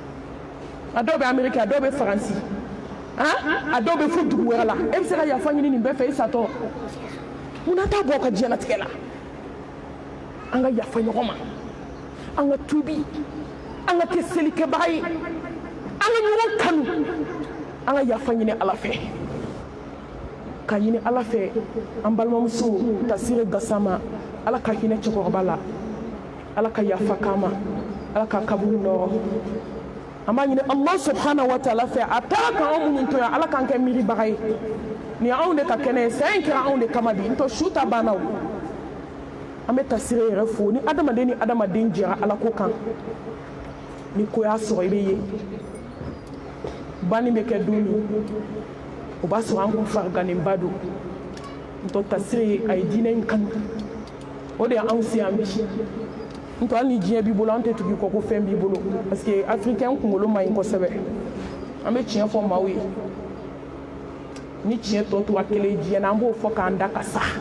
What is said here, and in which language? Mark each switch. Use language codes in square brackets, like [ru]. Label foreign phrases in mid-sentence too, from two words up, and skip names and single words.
[bm] dɔw bɛ Amérique a dɔw bɛ Faransi a dɔw bɛ fo dugu wɛrɛ la e bɛ se ka yafa ɲini nin bɛɛ fɛ i satɔ munna t'a bɔ ka diɲɛlatigɛ la an ka yafa ɲɔgɔn ma an ka tuubi an ka kɛ selikɛbaga ye an ka ɲɔgɔn kanu an ka yafa ɲini ala fɛ ka ɲini ala fɛ an balimamuso Tasire Gassama ala ka hinɛ cɛkɔrɔba la ala ka yafa k'a ma ala ka kaburu nɔrɔ an b'a ɲini [ar] الله سبحانه وتعالى [bm] fɛ a taara ka anw minnu to yan ala k'an kɛ miiribaga ye nin anw de ka kɛnɛ ye saya in kɛra anw de kama bi n'o tɛ su ta banna o an bɛ Tasire yɛrɛ fo ni adamaden ni adamaden jɛra ala ko kan ni ko y'a sɔrɔ i bɛ ye banni bɛ kɛ don min o b'a sɔrɔ an kun fariganenba don n'o tɛ Tasire a ye diinɛ in kanu o de y'anw se yan bi n'o tɛ hali ni diɲɛ b'i bolo an tɛ tugu i kɔ ko fɛn b'i bolo [fr] parce que [bm] africain kunkolo man ɲi kosɛbɛ an bɛ tiɲɛ fɔ maaw ye ni tiɲɛ tɔ tora kelen diɲɛ na an b'o fɔ k'an da ka sa